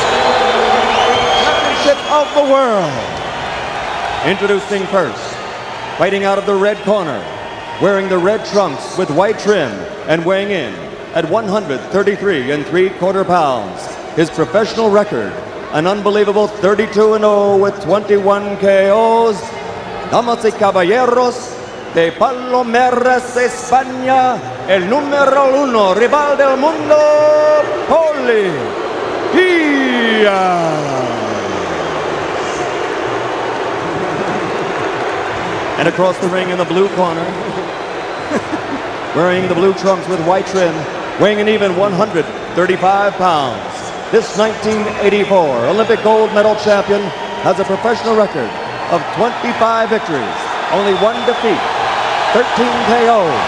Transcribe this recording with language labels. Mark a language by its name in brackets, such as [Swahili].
[English] Championship of the world. Introducing first, fighting out of the red corner, wearing the red trunks with white trim and weighing in at 133 3/4 pounds. His professional record, an unbelievable 32-0 with 21 KOs. [Spanish] Damas y caballeros, de Palomares, España, el número 1 rival del mundo, Poli, Diaz. [English] And across the ring in the blue corner, wearing the blue trunks with white trim, weighing an even 135 pounds. This 1984 Olympic gold medal champion has a professional record of 25 victories, only 1 defeat, 13 KO.